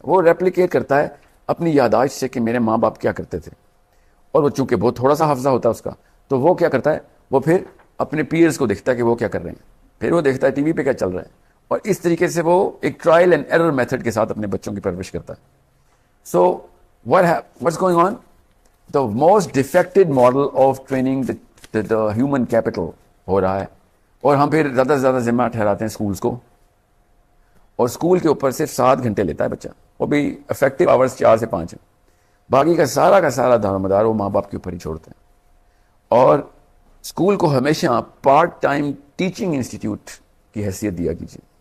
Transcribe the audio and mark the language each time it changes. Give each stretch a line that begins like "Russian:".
Urdu: وہ ریپلیکیٹ کرتا ہے اپنی یاداشت سے کہ میرے ماں باپ کیا کرتے تھے, اور وہ چونکہ بہت تھوڑا سا حافظہ ہوتا ہے اس کا, تو وہ کیا کرتا ہے, وہ پھر اپنے پیئرز کو دیکھتا ہے کہ وہ کیا کر رہے ہیں, پھر وہ دیکھتا ہے ٹی وی پہ کیا چل رہا ہے, اور اس طریقے سے وہ ایک ٹرائل اینڈ ایرر میتھڈ کے ساتھ اپنے بچوں کی پرورش کرتا ہے.
English: So what's going on? The most defected model of training the human capital
Urdu: ہو رہا ہے, اور ہم پھر زیادہ سے زیادہ ذمہ ٹھہراتے ہیں اسکولز کو, اور اسکول کے اوپر صرف 7 گھنٹے لیتا ہے بچہ, وہ بھی افیکٹو آورز 4 سے 5 ہیں. باقی کا سارا دار مدار وہ ماں باپ کے اوپر ہی چھوڑتے ہیں. اور اسکول کو ہمیشہ پارٹ ٹائم ٹیچنگ انسٹیٹیوٹ کی حیثیت دیا کیجیے.